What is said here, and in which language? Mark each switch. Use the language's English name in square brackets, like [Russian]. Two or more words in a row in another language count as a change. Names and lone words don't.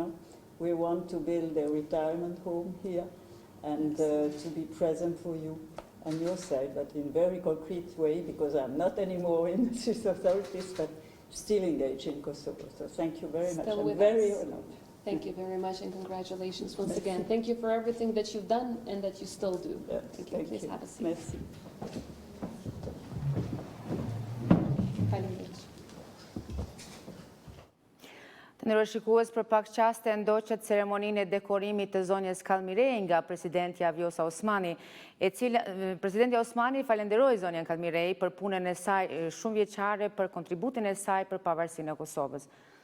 [English] We want to build a retirement home here and to be present for you on your side, but in very concrete way, because I'm not anymore in the Swiss authorities, but still engaged in Kosovo. So thank you very much. Still I'm very us. honored. Thank you very much and congratulations once again. Thank you for everything that you've done and that you still do. Yeah, Thank you. Please have a seat. [French] Merci. Calmy Rey. [Albanian] Të nderuar shikues, për pak qaste ndoqet ceremoninë e dekorimit të zonjës Calmy Rey nga presidentja Vjosa Osmani, presidentja Osmani falenderoi zonjën Calmy Rey për punën e saj shumë vjeçare, për kontributin e saj për pavarësinë e Kosovës.